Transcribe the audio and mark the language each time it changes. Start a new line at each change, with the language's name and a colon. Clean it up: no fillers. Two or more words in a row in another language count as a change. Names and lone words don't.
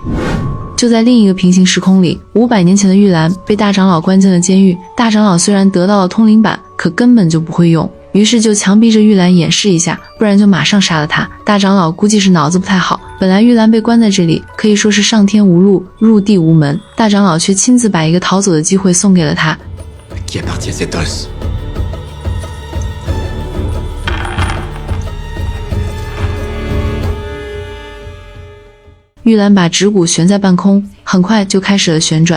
Chinese: 就在另一个平行时空里，500年前的玉兰被大长老关进了监狱。大长老虽然得到了通灵板，可根本就不会用，于是就强逼着玉兰演示一下，不然就马上杀了她。大长老估计是脑子不太好，本来玉兰被关在这里，可以说是上天无路，入地无门，大长老却亲自把一个逃走的机会送给了她。
French: Qui appartient cet os?
Chinese: 玉兰把指骨悬在半空，很快就开始了旋转。